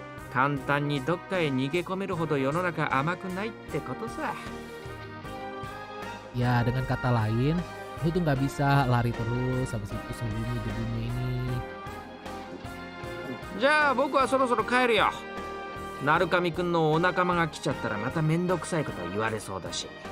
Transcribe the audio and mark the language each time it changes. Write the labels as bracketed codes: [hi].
[ja] 簡単にどっかへ逃げ込めるほど世の中甘くないってことさ。 [id] Ya dengan kata lain, lu tuh nggak bisa lari terus habis itu sembunyi di dunia ini. [ja] じゃあ僕はそろそろ帰るよ。鳴神くんのお仲間が来ちゃったらまためんどくさいこと言われそうだし。